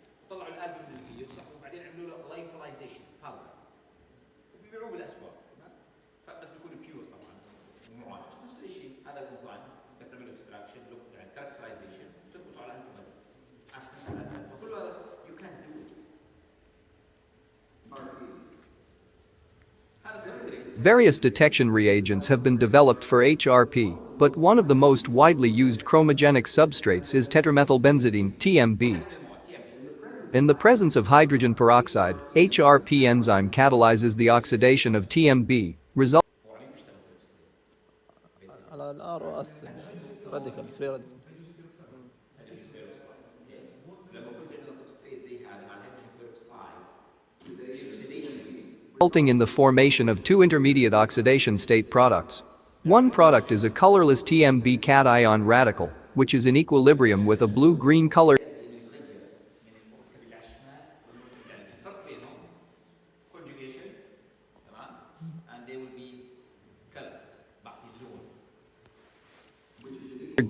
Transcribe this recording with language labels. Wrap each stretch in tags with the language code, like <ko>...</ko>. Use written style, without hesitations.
<ar>طلعوا الالبومين اللي فيه وبعدين عملوا له لايفلايزيشن باودر وبيبيعوه بالاسواق بس بيكون بيور طبعا معالج. نفس الشيء هذا الانزيم بدك تعمل له اكستراكشن يعني كاركترايزيشن تربطه على انتي بودي فكل هذا</ar> <en>You can do it.</en> <ar>هذا سبستريت.</ar> <en>Various detection reagents have been developed for HRP, but one of the most widely used chromogenic substrates is tetramethylbenzidine, TMB. In the presence of hydrogen peroxide, HRP enzyme catalyzes the oxidation of TMB, resulting</en> <ar>على الار اس راديكال فري راديكال لما يكون في عندنا سبستريت زي هذا مع الهيدروجين بيروكسايد</ar> <en>in the formation of two intermediate oxidation state products. One product is a colorless TMB cation radical, which is in equilibrium with a blue-green color.</en> <ar>الفرق بينهم conjugation تمام</ar> <en>and they will be colored</en> <ar>بعطي اللون.</ar>